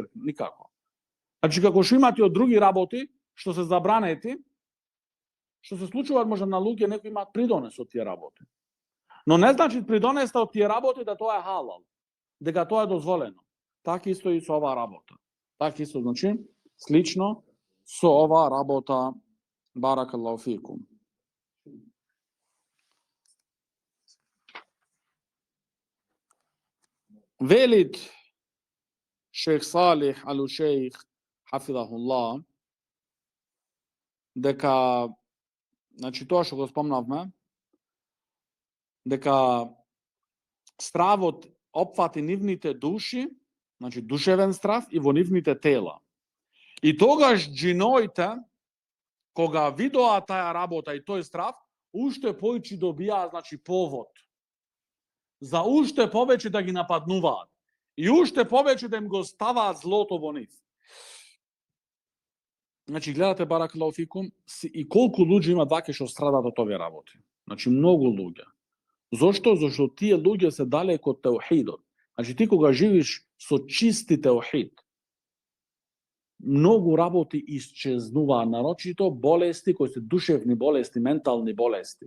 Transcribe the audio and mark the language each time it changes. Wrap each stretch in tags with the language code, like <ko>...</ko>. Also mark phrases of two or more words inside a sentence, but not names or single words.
<mk>Значи, како што имате од други работи, што се забранети, што се случуваат може на луѓе некои имаат придонес од тие работи. Но не значи придонеста од тие работи да тоа е халал, дека тоа е дозволено. Така исто и со оваа работа. Така исто значи слично со оваа работа.</mk> <ar>بارك الله فيكم.</ar> <mk>Велит шейх Салих ал-Ушейх хафидахуллах дека, значи тоа што го спомнавме, дека стравот опфати нивните души, значи душевен страв и во нивните тела. И тогаш джиноите, кога видоа таа работа и тој страв, уште поиќе добија, значи, повод за уште повеќе да ги нападнуваат и уште повеќе да им го ставаат злото во нив. Значи, гледате,</mk> <ar>بارك الله فيكم,</ar> <mk>и колку луѓе има ваќе што страдат од овие работи. Значи, многу луѓе. Зошто? Зашто тие луѓе се далеко од теухидот. Значи, ти кога живиш со чисти теухид, многу работи исчезнуваат, нарочито болести кои се душевни болести, ментални болести.</mk>